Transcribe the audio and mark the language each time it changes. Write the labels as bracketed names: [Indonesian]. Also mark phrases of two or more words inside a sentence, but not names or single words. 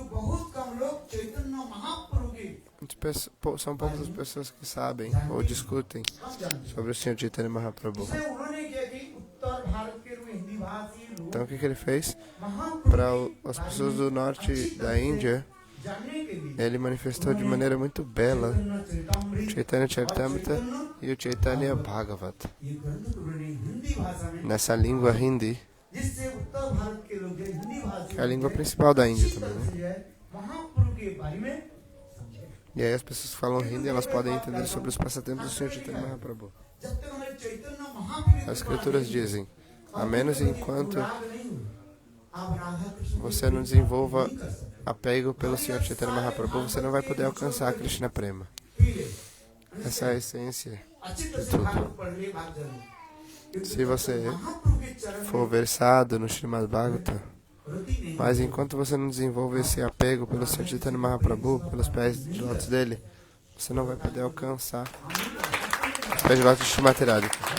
[Portuguese] São poucas as pessoas que sabem ou discutem sobre o Sr. Chaitanya Mahaprabhu. Então o que ele fez? Para as pessoas do norte da Índia, [Hindi] जानने के लिए [Portuguese] ele manifestou de maneira muito bela [Hindi] चैतन्य चरितामृत [Portuguese] Chaitanya Charitamrita e o Chaitanya Bhagavata. [Hindi] ये ग्रंथ को उन्होंने हिंदी भाषा में [Portuguese] Nessa língua hindi, [Hindi] जिससे उत्तर भारत के लोग जो हिंदी भाषा [Portuguese] que é a língua principal da Índia [Hindi] इसी [Portuguese] também, [Hindi] तरह [Portuguese] né? [Hindi] से जो है महाप्रभु के बारे में समझे। [Portuguese] E aí as pessoas que falam hindi, elas podem entender sobre os passatempos do Senhor Chaitanya Mahaprabhu. [Hindi] जब तक हमारे चैतन्य महाप्रभु [Portuguese] As escrituras dizem, a menos enquanto você não desenvolva apego pelo Senhor Chaitanya Mahaprabhu, você não vai poder alcançar a Krishna Prema. Essa é a essência de tudo. Se você for versado no Srimad Bhagavatam, mas enquanto você não desenvolve esse apego pelo Senhor Chaitanya Mahaprabhu, pelos pés de lótus dele, você não vai poder alcançar os pés de lótus de Srimati Radhika.